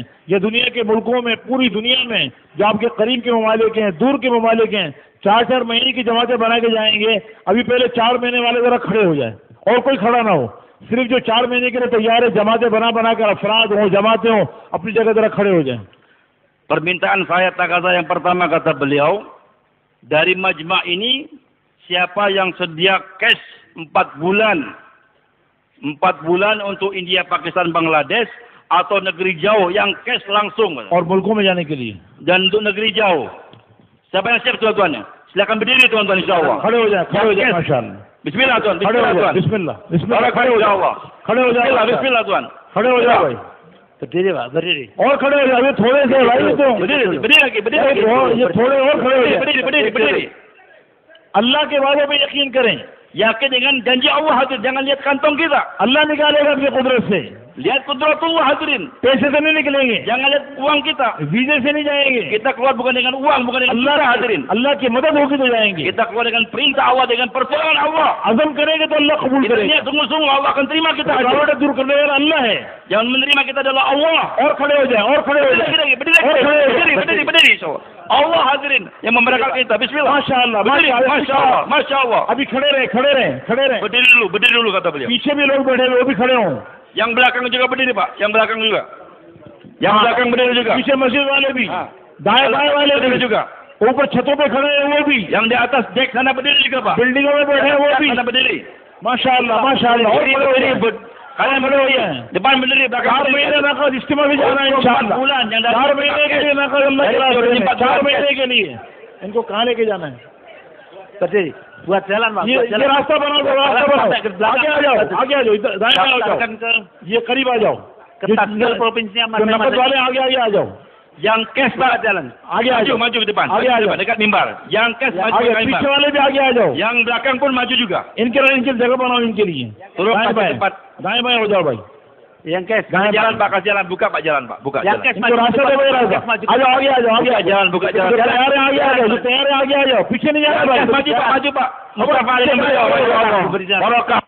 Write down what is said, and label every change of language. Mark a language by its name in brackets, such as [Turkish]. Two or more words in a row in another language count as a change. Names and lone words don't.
[Hindi] या दुनिया के मुल्कों में, पूरी दुनिया में जो आपके करीब के ममालिक हैं, दूर के ममालिक हैं, 4-4 महीने की जमातें बना के जाएंगे। अभी पहले 4 महीने वाले ज़रा खड़े हो जाए और कोई खड़ा ना हो, सिर्फ जो 4 महीने के लिए तैयार है, जमातें बना कर अफराद हो, जमातें हो, अपनी जगह ज़रा खड़े हो जाए। [Indonesian] Permintaan saya takaza yang pertama kata beliau, dari majma' ini siapa yang sedia cash 4 bulan untuk India, Pakistan, Bangladesh atau negeri jauh yang cash langsung. [Hindi] और मुल्कों में जाने के लिए [Indonesian] Dan untuk negeri jauh. Siapa yang siap tuan-tuan? Silakan berdiri tuan-tuan insyaallah. [Hindi] खड़े हो जाए माशाअल्लाह। [Indonesian] Bismillah tuan, [Hindi] खड़े हो bismillah जाए, [Indonesian] tuan. [Hindi] बिस्मिल्लाह खड़े हो जाओ, खड़े हो जाओ, [Indonesian] bismillah tuan. [Hindi] खड़े हो जाओ भाई, [Indonesian] Berdiri. [Hindi] और खड़े हो जाओ, थोड़े से भाई तो [Indonesian] Berdiri lagi. [Hindi] ये थोड़े और खड़े हो जाए। [Indonesian] Berdiri. [Hindi] अल्लाह के वादे पे यकीन करें, [Indonesian] Yakin dengan janji Allah hadir, jangan lihat kantong kita. [Hindi] अल्लाह निकालेगा अपनी कुदरत से, [Indonesian] Lihat kudratullah hadirin. [Hindi] पैसे से नहीं निकलेंगे, [Indonesian] Jangan lihat uang kita. [Hindi] वीजे से नहीं जाएंगे, [Indonesian] Kita keluar bukan dengan uang, bukan dengan अल्लाह kita hadirin. [Hindi] अल्लाह की मदद होगी तो जाएंगे। [Indonesian] Kita keluar dengan perintah Allah, dengan pertolongan Allah. [Hindi] अज़म करेंगे तो अल्लाह कबूल [Indonesian] Kita [Hindi] करेगा। [Indonesian] niat sungguh-sungguh Allah akan terima kita hadir. [Hindi] रुकावटें दूर करने वाला अल्लाह है। [Indonesian] Yang menerima kita adalah Allah. [Hindi] और खड़े हो जाए, और खड़े हो जाए, [Indonesian] Berdiri. Allah hadirin yang memberkati kita. Bismillah. [Hindi] माशाअल्लाह, [Indonesian] Masya Allah. [Hindi] अभी खड़े रहे। [Indonesian] Berdiri dulu kata beliau. [Hindi] पीछे भी लोग बैठे हुए, वो भी खड़े हों। [Indonesian] Yang belakang juga berdiri Pak, yang belakang juga. Yang belakang berdiri juga. [Hindi] पीछे मस्जिद वाले भी, दाएं बाएं वाले [Indonesian] berdiri [Hindi] भी, [Indonesian] juga. [Hindi] ऊपर छतों पे खड़े हैं वो भी, [Indonesian] Yang di atas dek sana berdiri juga Pak. [Hindi] बिल्डिंगों में बैठे हैं वो भी। [Indonesian] Sana berdiri. [Hindi] माशाअल्लाह, माशाअल्लाह। और खड़े हो जाए, [Indonesian] Kalian berdiri ya. Depan berdiri, belakang 4 berdiri. [Hindi] महीने नकद इस्तेमाल भी जाना है इंशाअल्लाह। 4 महीने के लिए नकद अल्लाह के रास्ते में, 4 महीने के लिए इनको कहाँ लेके जाना है? [Indonesian] Buat jalan Pak. [Hindi] ये रास्ता बनाओ, आगे आ जाओ, इधर दाएं आ जाओ, ये करीब आ जाओ, [Indonesian] Tinggal provinsinya [Hindi] नकद वाले आगे आ जाओ, [Indonesian] Yang cash Pak jalan. [Hindi] आगे आ जाओ, [Indonesian] Maju ke depan. [Hindi] आगे आ जाओ, [Indonesian] Dekat mimbar. Yang cash maju [Hindi] आगे [Indonesian] ke mimbar. [Hindi] पीछे वाले भी आगे आ जाओ, [Indonesian] Yang belakang pun maju juga. [Hindi] इनके जगह बनाओ इनके लिए। [Indonesian] Turun [Hindi] दाएं [Indonesian] ke tempat. [Hindi] बाएं हो जाओ भाई। [Indonesian] Yang cash. Jalan Pak, kasih jalan. Buka Pak jalan Pak. Buka jalan. [Hindi] इनको रास्ता दे भाई, रास्ता आ जाओ, आगे आ जाओ, [Indonesian] Jalan, buka jalan. [Hindi] तैयार है आगे आ जाओ, तैयार है आगे आ जाओ, पीछे नहीं जाना भाई। [Indonesian] Maju Pak. Mustafa Ali.